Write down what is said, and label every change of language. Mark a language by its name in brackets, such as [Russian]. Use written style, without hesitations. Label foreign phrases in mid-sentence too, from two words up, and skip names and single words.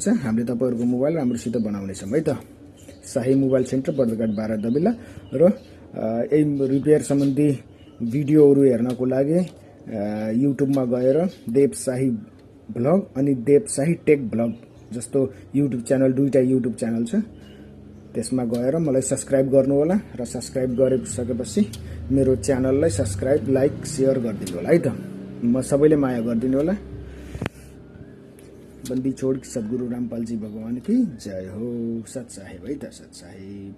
[Nepali] हामीले तपाईहरुको मोबाइल राम्रोसित बनाउने छौं है त। शाही मोबाइल सेन्टर बर्दघाट 12 दबिला र यही रिपेयर सम्बन्धी भिडियोहरु हेर्नको लागि युट्युब मा गएर देव शाही ब्लग अनि देव शाही टेक ब्लग जस्तो [English] YouTube channel, [Nepali] दुईटा [English] YouTube channel [Nepali] छ, त्यसमा गएर मलाई सब्स्क्राइब गर्नु होला र सब्स्क्राइब गरिसकेपछि मेरो च्यानललाई [English] subscribe, like, share [Nepali] गरिदिनु होला है त। म सबैले माया गरिदिनु होला। [Hindi] बन्दी छोड सद्गुरु रामपालजी भगवान की जय हो। [Nepali] सत साहिब है त, सत साहिब।